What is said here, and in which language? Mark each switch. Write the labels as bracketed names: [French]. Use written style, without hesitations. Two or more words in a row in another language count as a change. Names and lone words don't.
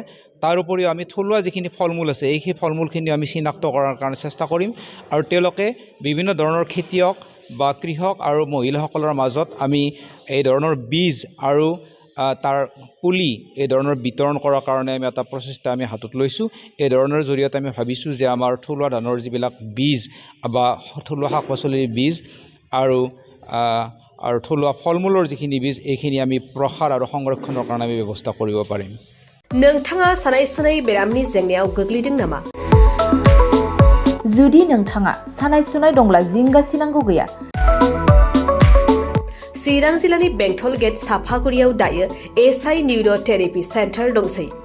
[Assamese] তাৰ উপৰিও আমি থলুৱা যিখিনি ফল মূল আছে সেই ফল মূলখিনি আমি চিনাক্ত কৰাৰ কাৰণে চেষ্টা কৰিম আৰু তেওঁলোকে বিভিন্ন ধৰণৰ খেতিয়ক বা কৃষক আৰু মহিলাসকলৰ মাজত আমি এই ধৰণৰ বীজ আৰু তাৰ পুলি এই ধৰণৰ বিতৰণ কৰাৰ কাৰণে আমি এটা প্ৰচেষ্টা আমি হাতত লৈছোঁ। এই ধৰণৰ জৰিয়তে আমি ভাবিছোঁ যে আমাৰ থলুৱা ধানৰ যিবিলাক বীজ বা থলুৱা শাক পাচলিৰ বীজ আৰু থলুৱা ফল মূলৰ যিখিনি বীজ এইখিনি আমি প্ৰসাৰ আৰু সংৰক্ষণৰ কাৰণে আমি ব্যৱস্থা কৰিব পাৰিম। [Bodo] नोंथाङा सानाय सुनाय बेरामनि जेंनायाव गोग्लैदों नामा? जुदि नोंथाङा सानाय सुनाय दंब्ला जिंगासिनांगौ गैया। चिरां जिल्लानि बेंटल गेट साफागुरियाव दायो SI निउर'थेरापि सेन्टार दंसै।